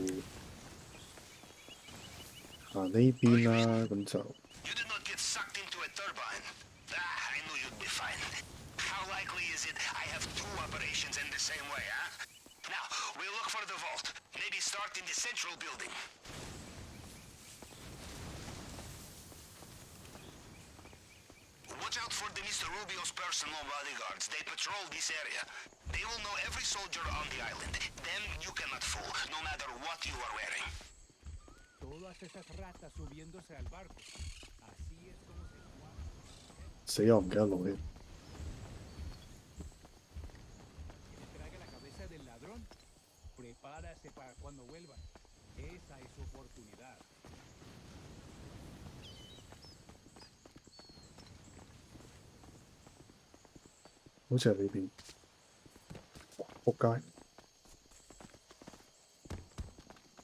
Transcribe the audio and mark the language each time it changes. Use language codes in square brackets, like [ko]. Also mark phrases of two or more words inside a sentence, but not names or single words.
[yue] 行呢邊啦，咁就 [en] You did not get sucked into a turbine. I knew you'd be fine. How likely is it I have two operations in the same way, huh? Now, we'll look for the vault. Maybe start in the central building. Watch out for the Mr. Rubio's personal bodyguards. They patrol this area. They will know every soldier on the island. Them you cannot fool, no matter what you are wearing. [es] Todas esas ratas subiéndose al barco. Así es como se cuadra. [yue] 死我唔記得錄添。 [es] Que traiga la cabeza del ladrón. Prepárase para cuando vuelva. Esa es su oportunidad. [yue] 好似係呢邊，仆街。